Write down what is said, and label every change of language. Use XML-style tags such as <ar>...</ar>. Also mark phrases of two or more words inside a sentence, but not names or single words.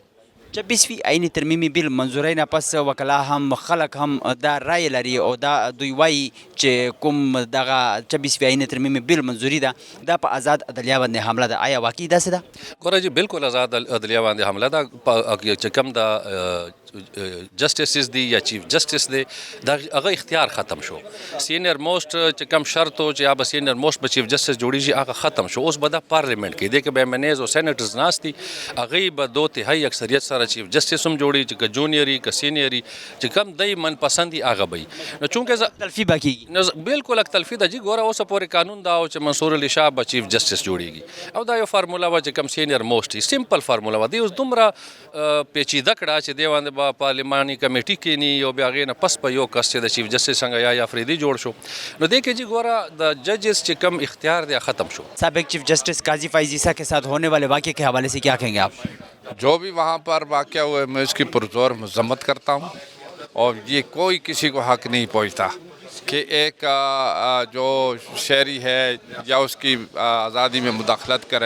<ps>26وي آئیني ترمیمي بیل منظورۍ نه پس وکلا هم خلک هم دا رایه لري او دا دوی وایي چې کوم دغه 26وي آئیني ترمیمي بیل منظوري ده دا په آزاد عدلیه باندې حمله ده. آیا واقعي داسې ده؟ ګوره جی بالکل آزاد عدلیه باندې حمله ده. چې کوم د جسټسز دي یا</ps> <en>chief justice</en> <ps>دی دا هغه اختیار ختم شو.</ps> <en>senior most</en> <ps>چې کوم شرط و چې یا به</ps> <en>senior most</en> <ps>به</ps> <en>chief justice</en> <ps>جوړیږي هغه ختم شو. اوس به دا پارلیمنٹ کې دی کې به MNAs او سینیټرز ناست دي، هغوی به 2/3 اکثریت سره</ps> <en>chief justice</en> <ps>هم جوړي چې که جونیئر وي که سینئر وي چې کوم دی من پسند وي هغه به وي. نو چونکې تلفي به کېږي. بالکل یک تلفي ده جي. ګوره اوسه پورې قانون دا و چې منصور علي شاه به</ps> <en>chief justice</en> <ps>جوړیږي او دا یو فارموله وه چې کوم</ps> <en>senior most</en> <ps>وي،</ps> <en>simple formula</en> <ps>وه. دی اوس دومره پیچیده کړه چې دی باندې به پارلیماني کمیټي کینی او بیا هغې نه پس په یو کس چې د</ps> <en>chief justice</en> <ps>څنګه یا افریدي جوړ شو. نو دې کې جی ګوره د ججز چې کم اختیار دی ختم شو.</ps> <ur>سابق</ur> <en>chief justice</en> <ur>قاضی فائز عیسیٰ کے ساتھ ہونے والے واقعے کے حوالے سے کیا کہیں گے آپ؟ جو بھی وہاں پر واقعہ ہوئے میں اس کی پرزور مذمت کرتا ہوں اور یہ کوئی کسی کو حق نہیں پہنچتا کہ ایک جو شہری ہے یا اس کی آزادی میں مداخلت کرے.</ur>